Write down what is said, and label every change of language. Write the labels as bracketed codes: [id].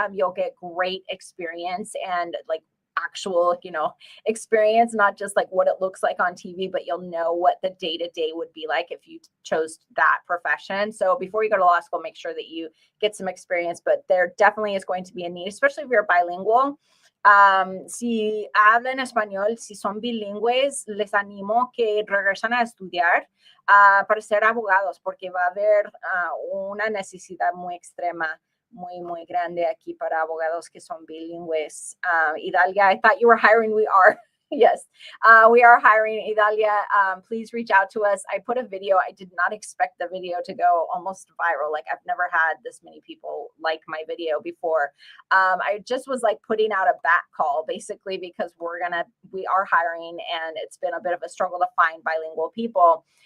[en] You'll get great experience and like actual, experience, not just like what it looks like on TV, but you'll know what the day-to-day would be like if you chose that profession. So before you go to law school, make sure that you get some experience, but there definitely is going to be a need, especially if you're bilingual. [es] Si hablan español, si son bilingües, les animo que regresen a estudiar para ser abogados, porque va a haber una necesidad muy extrema, muy grande aquí para abogados que son bilingües. [en] Idalia, I thought you were hiring. We are. Yes, we are hiring. Idalia, please reach out to us. I put a video. I did not expect the video to go almost viral. Like I've never had this many people like my video before. I just was like putting out a back call basically because we are hiring and it's been a bit of a struggle to find bilingual people.